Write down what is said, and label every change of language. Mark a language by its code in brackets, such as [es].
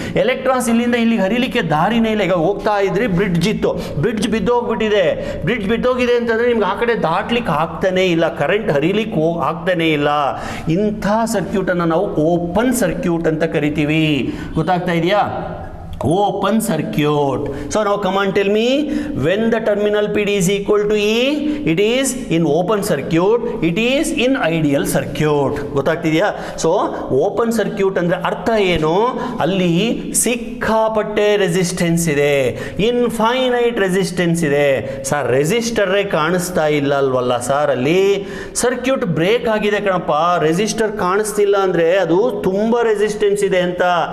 [kn] Electrons ಇಲ್ಲಿಂದ ಇಲ್ಲಿಗೆ ಹರಿಲಿಕ್ಕೆ ದಾರಿನೇ ಇಲ್ಲ. ಈಗ ಹೋಗ್ತಾ ಇದ್ರಿ, ಬ್ರಿಡ್ಜ್ ಇತ್ತು, ಬ್ರಿಡ್ಜ್ ಬಿದ್ದೋಗ್ಬಿಟ್ಟಿದೆ. ಬ್ರಿಡ್ಜ್ ಬಿದ್ದೋಗಿದೆ ಅಂತಂದರೆ ನಿಮ್ಗೆ ಆ ಕಡೆ ದಾಟ್ಲಿಕ್ಕೆ ಆಗ್ತಾನೇ ಇಲ್ಲ, ಕರೆಂಟ್ ಹರಿಲಿಕ್ಕೆ ಆಗ್ತಾನೇ ಇಲ್ಲ. ಇಂಥ ಸರ್ಕ್ಯೂಟನ್ನು ನಾವು ಓಪನ್ ಸರ್ಕ್ಯೂಟ್ ಅಂತ ಕರಿತೀವಿ. ಗೊತ್ತಾಗ್ತಾ ಇದೆಯಾ? [en] open circuit. So now come on, tell me, when the terminal PD is equal to E, it is in open circuit, it is in ideal circuit. [kn] ಗೊತ್ತಾಗ್ತಿದೆಯಾ? So open circuit ಅಂದರೆ ಅರ್ಥ ಏನು? ಅಲ್ಲಿ ಸಿಕ್ಕಾಪಟ್ಟೆ resistance ಇದೆ, ಇನ್ಫೈನೈಟ್ ರೆಸಿಸ್ಟೆನ್ಸ್ ಇದೆ. Sir ರೆಸಿಸ್ಟರೇ ಕಾಣಿಸ್ತಾ ಇಲ್ಲ ಅಲ್ವಲ್ಲ sir, ಅಲ್ಲಿ ಸರ್ಕ್ಯೂಟ್ ಬ್ರೇಕ್ ಆಗಿದೆ ಕಣಪ್ಪ, ರೆಸಿಸ್ಟರ್ ಕಾಣಿಸ್ತಿಲ್ಲ ಅಂದರೆ ಅದು ತುಂಬ ರೆಸಿಸ್ಟೆನ್ಸ್ ಇದೆ ಅಂತ.